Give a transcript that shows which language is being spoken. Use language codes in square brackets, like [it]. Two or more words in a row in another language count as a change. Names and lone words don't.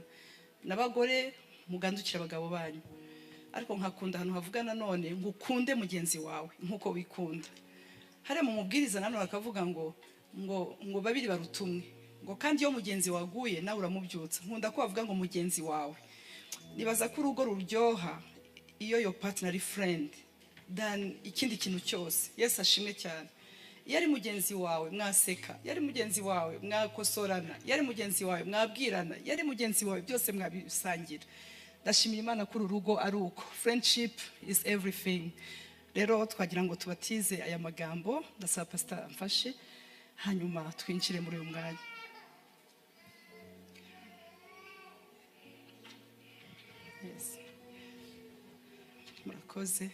[rw] N'abagore mugandukira abagabo banyu, ariko nkakunda ahantu havuga nanone ngo ukunde mugenzi wawe nk'uko wikunda. Hariya mu mubwiriza nanone bakavuga ngo babiri baruta umwe, ngo kandi iyo mugenzi waguye nawe uramubyutsa. Nkunda ko bavuga ngo mugenzi wawe. Nibaza ko urugo ruryoha iyo [en] your partner [rw] ari [en] friend than [rw] ikindi kintu cyose. Yesu ashimwe cyane. Iyo ari mugenzi wawe mwaseka, iyo ari mugenzi wawe mwakosorana, iyo ari mugenzi wawe mwabwirana, iyo ari mugenzi wawe byose mwabisangira. Ndashimira Imana ko urugo ari uko. [en] Friendship is everything. [rw] Rero twagira ngo tubatize aya magambo. Ndasaba pastor amfashe, hanyuma twinjire muri uyu mwanya. Yes. Murakoze.